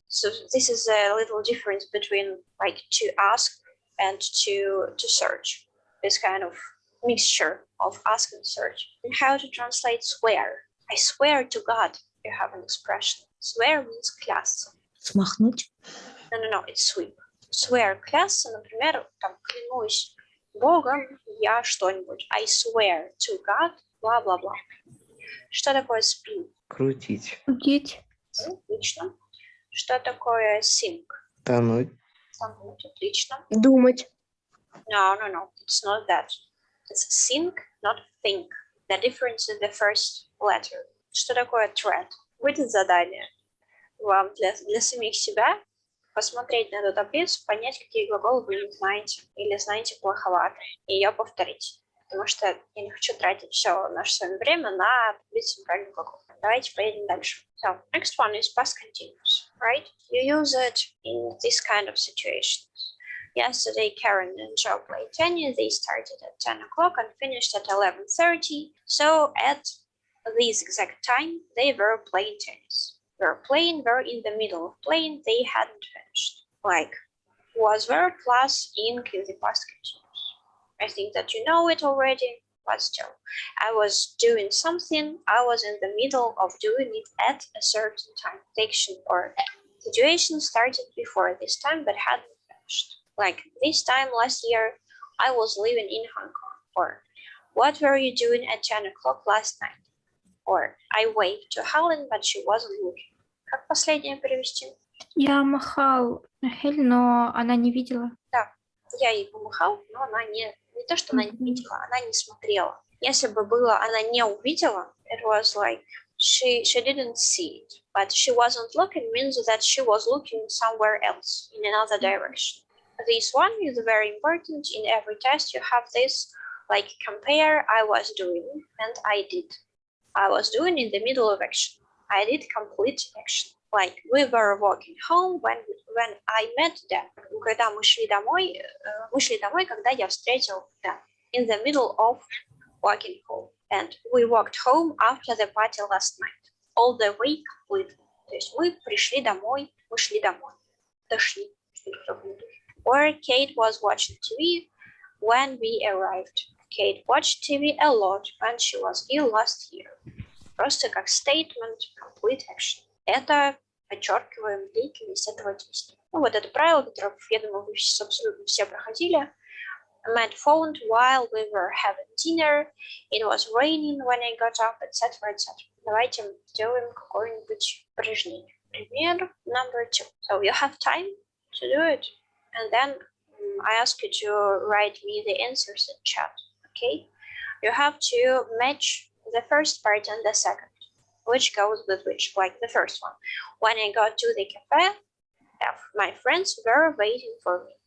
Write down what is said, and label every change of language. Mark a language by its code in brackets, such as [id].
[en] So this is a little difference between like to ask and to search. This kind of mixture of ask and search. And how to translate swear? I swear to God. You have an expression. Swear means [ru] клясться. Смахнуть. [en] No, it's sweep. [ru] Swear, клясться, например, там, клянусь Богом, я что-нибудь. [en] I swear to God, [ru] бла-бла-бла. Что такое spin? Крутить. Крутить. Отлично. Что такое sink? Тонуть. Тонуть, отлично. Думать. [en] No, it's not that. It's sink, not think. The difference is the first letter. [ru] Что такое thread? Будет задание вам для самих себя посмотреть на эту таблицу, понять, какие глаголы вы не знаете или знаете плоховато, и ее повторить. Потому что я не хочу тратить все наше с вами время на таблицу неправильных глаголов. Давайте поедем дальше. [en] So, next one is past continuous, right? You use it in this kind of situations. Yesterday, Karen and Joe played tennis. They started at 10 o'clock and finished at 11:30. So at this exact time, they were playing tennis. Were in the middle of playing, they hadn't finished. Like, was verb plus ink in the past continuous. I think that you know it already, but still. I was doing something, I was in the middle of doing it at a certain time. The action or situation started before this time, but hadn't finished. Like, this time last year, I was living in Hong Kong. Or, what were you doing at 10 o'clock last night? Or, I waved to Helen, but she wasn't looking. [ru] Как последнее перевести? Я махал Хель, но она не видела. Да, я ей помахал, но она не то, что она не видела, она не смотрела. Если бы было, она не увидела, [en] it was like she didn't see it, but she wasn't looking means that she was looking somewhere else in another direction. This one is very important. In every test you have this, like compare I was doing and I did. I was doing in the middle of action. I did complete action. Like we were walking home when I met them. [ru] Когда мы шли домой, когда я встретил them. [en] In the middle of walking home. And we walked home after the party last night. All the way completely. [ru] То есть мы пришли домой, мы шли домой. Дошли. [en] Or Kate was watching TV when we arrived. Kate watched TV a lot when she was ill last year. [ru] Просто как statement, complete action. [en] Это подчеркиваем длительность этого действия. Ну, вот это правило, которое, я думаю, вы абсолютно все проходили. Matt phoned while we were having dinner. It was raining when I got up, etc., etc. [ru] Давайте сделаем какое-нибудь упражнение. Пример [en] number 2. So you have time to do it. And then I ask you to write me the answers in chat. Okay? You have to match the first part and the second, which goes with which, like the first one. When I got to the cafe, my friends were waiting for me.